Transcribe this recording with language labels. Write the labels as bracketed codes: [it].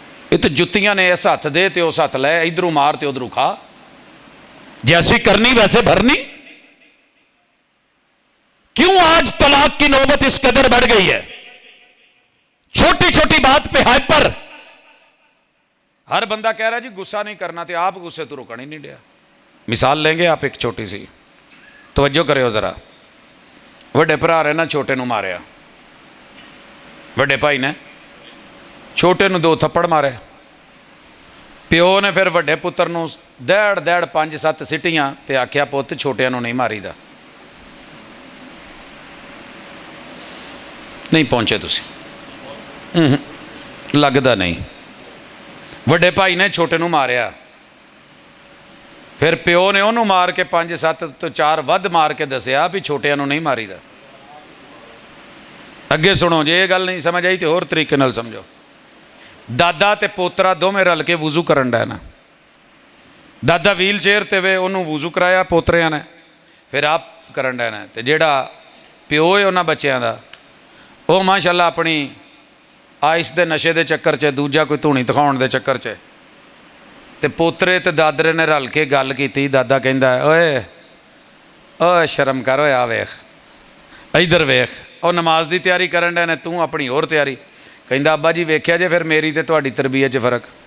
[pa] یہ تو جتیاں نے ایسا ہاتھ دے تے اس ہاتھ لے، ادھروں مار تے ادھروں کھا. [ur] جیسی کرنی ویسے بھرنی. کیوں آج طلاق کی نوبت اس قدر بڑھ گئی ہے؟ چھوٹی چھوٹی بات پہ ہائپر. ہر بندہ کہہ رہا جی غصہ نہیں کرنا، تے آپ غصے تو رکن ہی نہیں دیا. مثال لیں گے آپ ایک چھوٹی سی، توجہ کرے ہو ذرا. [pa] وڈے بھرا نے نا چھوٹے نو ماریا، وڈے بھائی نے چھوٹے نو 2 تھپڑ مارے. پیو نے پھر وڈے پتر نو دیڑ 5-7 سٹیاں تے آکھیا پوت چھوٹیاں نو نہیں ماری دا. نہیں پہنچے تسی؟ لگدا نہیں. وڈے بھائی نے چھوٹے نو ماریا، پھر پیو نے انہوں مار کے 5-7 تو 4 ود مار کے دسیا بھی چھوٹیاں نو نہیں ماری دا. اگے سنو جی، یہ گل نہیں سمجھ آئی تو اور طریقے نال سمجھو. دادا تے پوترا دو میں رل کے وضو کرن ڈے نا. دادا ویل چیئر تے وے انہوں وضو کرایا پوتریاں نے، پھر آپ کرن ڈے نا. تے جیڑا پیو ہے انہاں بچیاں دا، وہ ماشاءاللہ اپنی آئس دے نشے دے چکر چے، دوجا کوئی دھونی دکھاؤن دے چکر چے، تے پوترے تے دادرے نے رل کے گل کیتی. دادا کہندا ہے اوئے شرم کر، ہوئے آ ویخ ادھر ویخ. اور نماز دی تیاری کرن ڈے نے، تو اپنی اور تیاری. کہندا ابا جی ویکھیا جے پھر میری تے تہاڈی تربیت چ فرق.